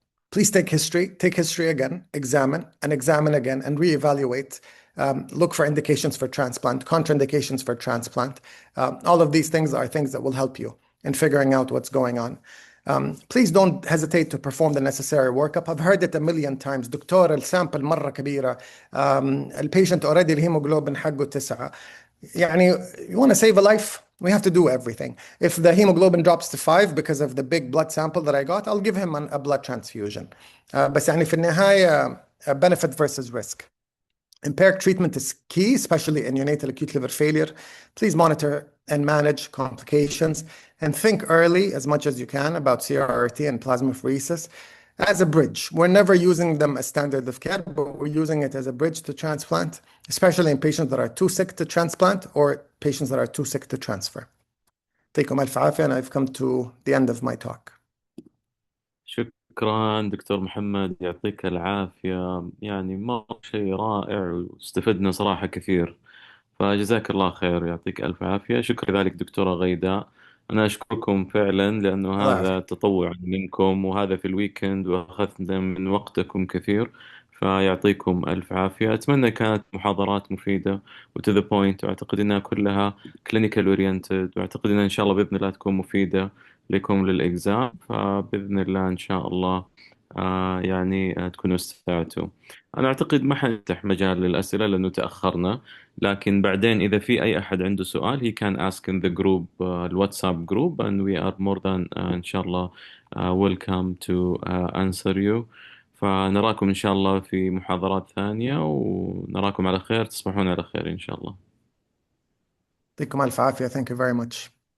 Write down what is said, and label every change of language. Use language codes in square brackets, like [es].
[en] Please take history again, examine again, and reevaluate. Look for indications for transplant, contraindications for transplant. All of these things are things that will help you in figuring out what's going on. Please don't hesitate to perform the necessary workup. I've heard it a million times. [ar] دكتور السامبل مرة كبيرة. البيشنت already الهيموجلوبين حقه 9. [en] يعني, you want to save a life? We have to do everything. If the hemoglobin drops to 5 because of the big blood sample that I got, I'll give him a blood transfusion. [ar] بس يعني في النهاية [en] benefit versus risk. Empiric treatment is key, especially in neonatal acute liver failure. Please monitor and manage complications, and think early as much as you can about CRRT and plasmapheresis as a bridge. We're never using them as standard of care, but we're using it as a bridge to transplant, especially in patients that are too sick to transplant or patients that are too sick to transfer. [ar] يعطيكم ألف عافية, [en] and I've come to the end of my talk. [ar] شكرا دكتور محمد، يعطيك العافية. يعني مرة شيء رائع واستفدنا صراحة كثير، فجزاك الله خير، يعطيك ألف عافية. شكرا لذلك دكتورة غيداء. أنا أشكركم فعلا لأنه هذا تطوع منكم، وهذا في الويكند وأخذنا من وقتكم كثير، فيعطيكم ألف عافية. أتمنى كانت محاضرات مفيدة و [en] to the point، [ar] وأعتقد أنها كلها [en] clinical oriented، [ar] وأعتقد أنها إن شاء الله بإذن الله تكون مفيدة لكم للإكزام. فبإذن الله إن شاء الله يعني تكونوا استمتعتوا. أنا أعتقد ما حنفتح مجال للأسئلة لأنه تأخرنا، لكن بعدين إذا في أي أحد عنده سؤال [en] he can ask in the group [ar] الواتساب [en] group and we are more than [ar] إن شاء الله [en] welcome to answer you. [ar] فنراكم إن شاء الله في محاضرات ثانية، ونراكم على خير، تصبحون على خير إن شاء الله. يعطيكم ألف عافية. [en] Thank you very much.